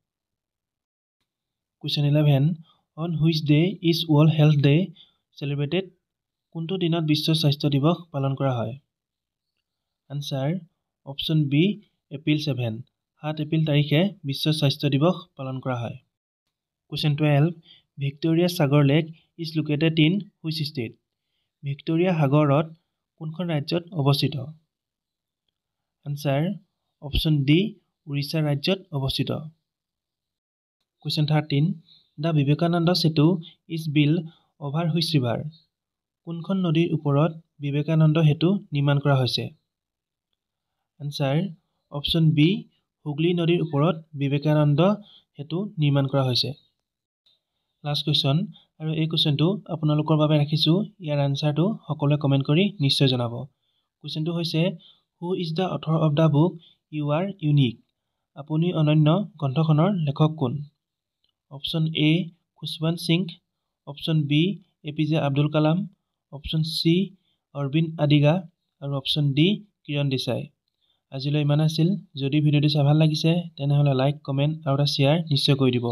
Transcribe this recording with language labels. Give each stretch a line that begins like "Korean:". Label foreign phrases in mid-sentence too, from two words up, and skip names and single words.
English: Question 11, on which day is World Health Day celebrated?
Assamese: কোনটো দিনত বিশ্ব স্বাস্থ্য দিৱস পালন কৰা হয়?
English: Answer, option B April 7,
Assamese: 7 এপ্ৰিল তাৰিখে বিশ্ব স্বাস্থ্য দিৱস পালন কৰা হয়।
English: Question 12, Victoria Sagar Lake is located in which state?
Assamese: ভিক্টোৰিয়া সাগৰ হ্ৰদ কোনখন ৰাজ্যত অৱস্থিত?
English: Answer, option D
Assamese: উৰিষ্যা ৰাজ্যত অৱস্থিত।
English: Question 13, the Vivekananda Setu is build over which river?
Assamese: কোনখন নদীৰ ওপৰত বিবেকানন্দ সেতু নিৰ্মাণ কৰা হৈছে?
English: Answer, option B
Assamese: হুগলী নদীৰ ওপৰত বিবেকানন্দ সেতু নিৰ্মাণ কৰা হৈছে।
English: Last question,
Assamese: আৰু এই কুৱেশ্যনটো আপোনালোকৰ বাবে ৰাখিছোঁ, ইয়াৰ আনচাৰটো সকলোৱে কমেণ্ট কৰি নিশ্চয় জনাব। কুৱেশ্যনটো হৈছে,
English: Who is the author of the book You Are Unique?
Assamese: আপুনি অনন্য গ্ৰন্থখনৰ লেখক কোন?
English: Option A
Assamese: খুশৱন্ত সিং,
English: option B
Assamese: APJ আব্দুল কালাম,
English: option C
Assamese: অৰবিন্দ আদিগা আৰু
English: option D
Assamese: কিৰণ দেশাই। আজিলৈ ইমান আছিল। যদি ভিডিঅ'টো চাই ভাল লাগিছে তেনেহ'লে লাইক, কমেণ্ট আৰু এটা শ্বেয়াৰ নিশ্চয় কৰি দিব।